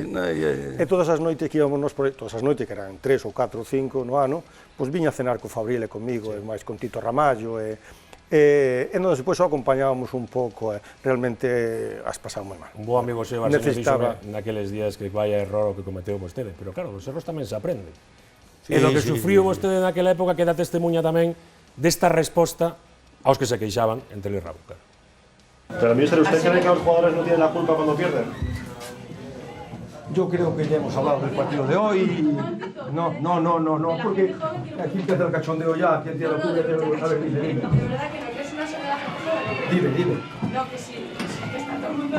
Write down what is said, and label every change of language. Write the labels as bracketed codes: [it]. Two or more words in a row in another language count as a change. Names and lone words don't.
[gl] e todas as noites que íbamos, todas as noites que eran 3 ou 4 ou 5 no ano, pois viña a cenar co Fabril e comigo, e máis con Tito Ramallo, e nós depois o acompañábamos un pouco, realmente as pasaba moi mal. Un bo amigo seu, Arsenio, dixo naqueles días que [es] vaya error [gl] o que cometeu vostede, pero claro, os erros tamén se aprenden. E lo que sufriu vostede naquela época que dá testemunha tamén desta resposta aos que se queixaban en Telerabu. [es] Pero, mister, ¿usted cree que los jugadores no tienen la culpa cuando pierden? Yo creo que ya hemos hablado del partido de hoy. No, porque aquí empieza el cachondeo ya, aquí empieza la culpa, a ver, dime. De verdad que no, que es una soledad absoluta. Dime. No, que sí, que está todo el mundo...